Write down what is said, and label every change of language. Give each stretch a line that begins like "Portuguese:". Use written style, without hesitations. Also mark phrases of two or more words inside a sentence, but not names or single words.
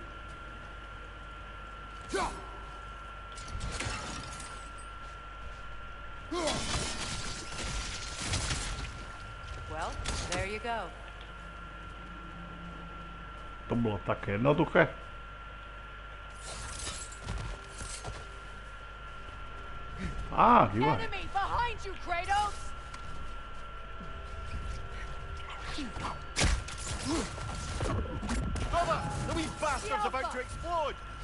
English: Well, there you go.
Slovak: To bolo také jednoduché. Dívaj.
English: Enemy behind you, Kratos! Brother! The wee bastard's about to explode!